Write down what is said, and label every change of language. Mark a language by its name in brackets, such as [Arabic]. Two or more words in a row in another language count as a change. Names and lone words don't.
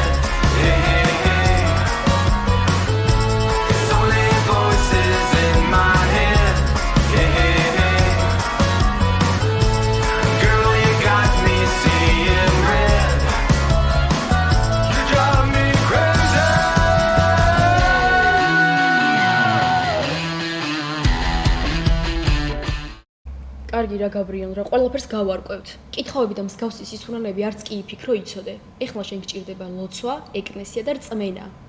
[English] Hey, hey, hey, it's only voices in my head. Hey, hey, hey, girl, you got me seeing red. You drive me crazy. [Georgian] კარგი რა გაბრიელ რა ყველაფერს გავარკვევთ. კითხოვები და მსგავსი სისულელები არც კი იფიქრო იცოდე. ეხლა შენ გჭირდება ლოცვა, ეკლესია და რწმენა.